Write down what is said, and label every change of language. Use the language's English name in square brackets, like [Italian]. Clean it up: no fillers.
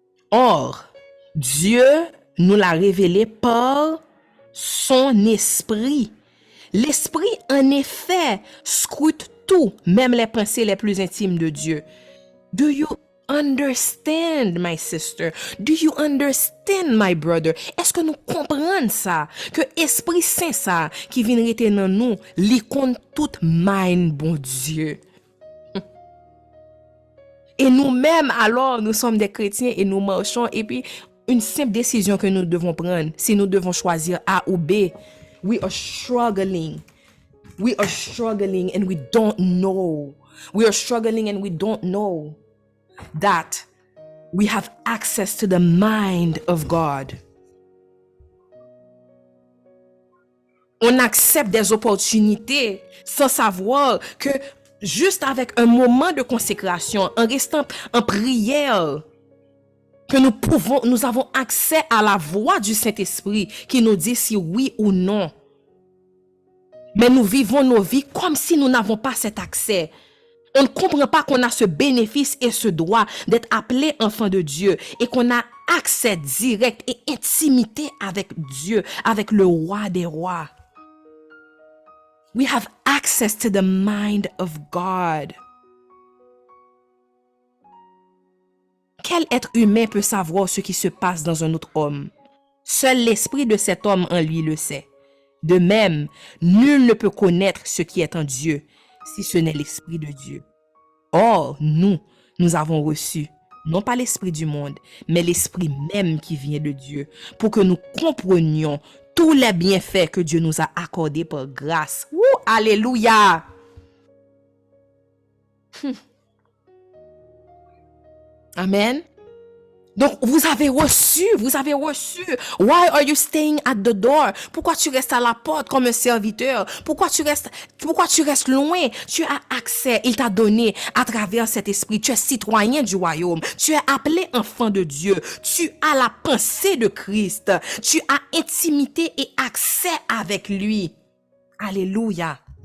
[French] Or, Dieu nous l'a révélé par son esprit. L'esprit, en effet, scrute tout, même les pensées les plus intimes de Dieu. [English] Do you understand, my sister? Do you understand, my brother? [French] Est-ce que nous comprenons ça? Que Esprit Saint ça, qui vient rester dans nous, li compte toute mind, bon Dieu. Et nous-mêmes, alors, nous sommes des chrétiens et nous marchons. Et puis, une simple décision que nous devons prendre, si nous devons choisir A ou B, [English] we are struggling. We are struggling and we don't know. We are struggling and we don't know that we have access to the mind of God. [French] On accepte des opportunités sans savoir que juste avec un moment de consécration, en restant en prière, que nous avons accès à la voix du Saint-Esprit qui nous dit si oui ou non. Mais nous vivons nos vies comme si nous n'avons pas cet accès. On ne comprend pas qu'on a ce bénéfice et ce droit d'être appelé enfant de Dieu et qu'on a accès direct et intimité avec Dieu, avec le roi des rois. [English] We have access to the mind of God. [French] Quel être humain peut savoir ce qui se passe dans un autre homme? Seul l'esprit de cet homme en lui le sait. De même, nul ne peut connaître ce qui est en Dieu, si ce n'est l'esprit de Dieu. Or, nous avons reçu, non pas l'esprit du monde, mais l'esprit même qui vient de Dieu, pour que nous comprenions tous les bienfaits que Dieu nous a accordés par grâce. Ouh, alléluia! Amen. Donc, vous avez reçu. [English] Why are you staying at the door? [French] Pourquoi tu restes à la porte comme un serviteur? Pourquoi tu restes loin? Tu as accès, il t'a donné à travers cet esprit. Tu es citoyen du royaume. Tu es appelé enfant de Dieu. Tu as la pensée de Christ. Tu as intimité et accès avec lui. Alléluia.